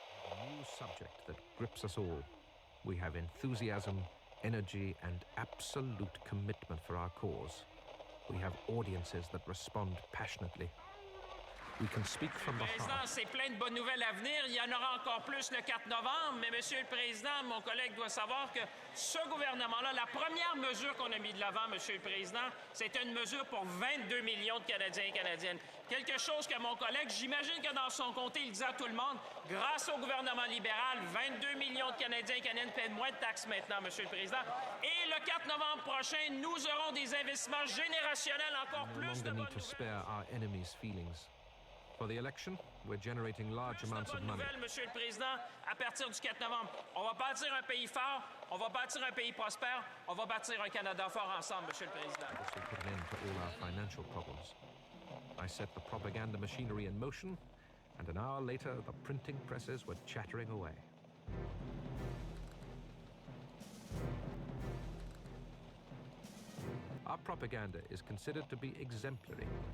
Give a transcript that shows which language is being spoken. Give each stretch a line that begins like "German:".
English: A new subject that grips us all. We have enthusiasm, energy, and absolute commitment for our cause. We have audiences that respond passionately. We can speak from the
French: Président,
English: heart.
French: c'est plein de bonnes nouvelles à venir. Il y en aura encore plus le 4 novembre. Mais, Monsieur le Président, mon collègue doit savoir que ce gouvernement-là, la première mesure qu'on a mis de l'avant, Monsieur le Président, c'était une mesure pour 22 millions de Canadiens et Canadiennes. Quelque chose que mon collègue, j'imagine que dans son comté, il disait à tout le monde, grâce au gouvernement libéral, 22 millions de Canadiens et Canadiennes paient moins de taxes maintenant, Monsieur le Président. Et le 4 novembre prochain, nous aurons des investissements générationnels encore plus de bonnes nouvelles.
English: For the election, we're generating large amounts of money.
French: Monsieur le Président, à partir du 4 novembre, on va bâtir un pays fort, on va bâtir un pays prospère, on va bâtir un Canada fort ensemble, Monsieur le Président.
English: This will put an end to all our financial problems. I set the propaganda machinery in motion, and an hour later, the printing presses were chattering away. Our propaganda is considered to be exemplary.